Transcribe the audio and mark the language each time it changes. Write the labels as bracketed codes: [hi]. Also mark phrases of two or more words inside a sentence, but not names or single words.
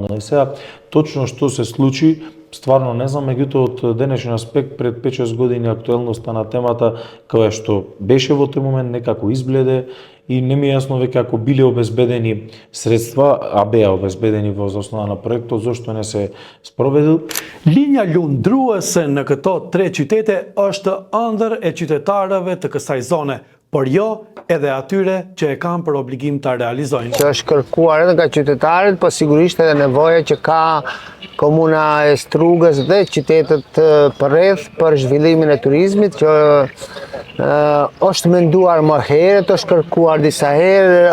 [mk] И сега, точно што се случи, стварно не знам, меѓутоа од денешен аспект пред 5-6 години актуелноста на темата која што беше во тој момент некако избледе и не ми е јасно веќе ако биле обезбедени средства, а беа обезбедени во основа на проектот, зошто не се спроведил. [sq] Linja lundruese në këto 3 qytete është ëndër e qytetarëve të kësaj zone, por jo edhe atyre që e kanë për obligim ta realizojnë. Që është kërkuar edhe nga qytetarët, po sigurisht edhe nevoja që ka komuna e Strugës dhe qytetet përreth për zhvillimin e turizmit, që është menduar më herët, është kërkuar disa herë.